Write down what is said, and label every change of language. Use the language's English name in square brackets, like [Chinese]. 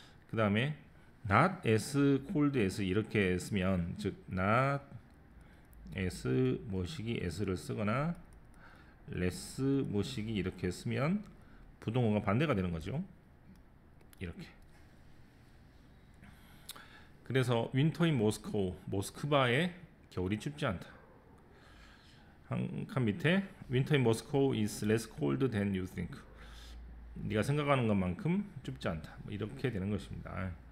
[Korean] 그 다음에 [English] not as cold as [Korean] 이렇게 쓰면 즉 not as 뭐시기 as를 쓰거나 less 뭐시기 이렇게 쓰면 부동어가 반대가 되는 거죠. 이렇게. 그래서 [English] winter in Moscow, [Korean] 모스크바의 겨울이 춥지 않다. 한 칸 밑에 [English] winter in Moscow is less cold than you think. [Korean] 네가 생각하는 것만큼 춥지 않다. 뭐 이렇게 되는 것입니다.